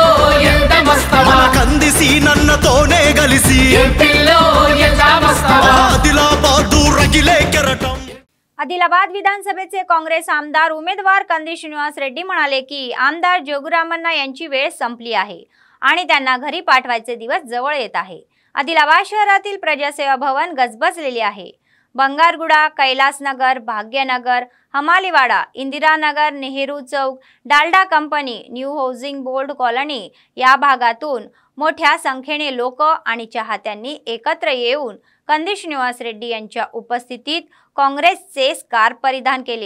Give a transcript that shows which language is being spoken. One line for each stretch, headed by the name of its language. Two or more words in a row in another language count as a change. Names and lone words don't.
Telugu: ఎంత మస్తవా కంది సీనన్నతోనే కలిసి ఏం పిల్లో ఎంత మస్తవా ఆదిలాబాదు రగిలే కెరటం.
Marathi: आदिलाबाद विधानसभेचे काँग्रेस आमदार उमेदवार कंदी श्रीनिवास रेड्डी म्हणाले की आमदार जोगुरामन्ना यांची वेळ संपली आहे आणि त्यांना घरी पाठवायचे दिवस जवळ येत आहे. आदिलाबाद शहरातील प्रजासेवा भवन गजबजलेले आहे. बंगारगुडा, कैलासनगर, भाग्यनगर, हमालीवाडा, इंदिरानगर, नेहरू चौक, डालडा कंपनी, न्यू हाऊसिंग बोर्ड कॉलनी या भागातून मोठ्या संख्येने लोक आणि चाहत्यांनी एकत्र येऊन कंदी श्रीनिवास रेड्डी यांच्या उपस्थितीत काँग्रेसचे स्कार्फ परिधान केले.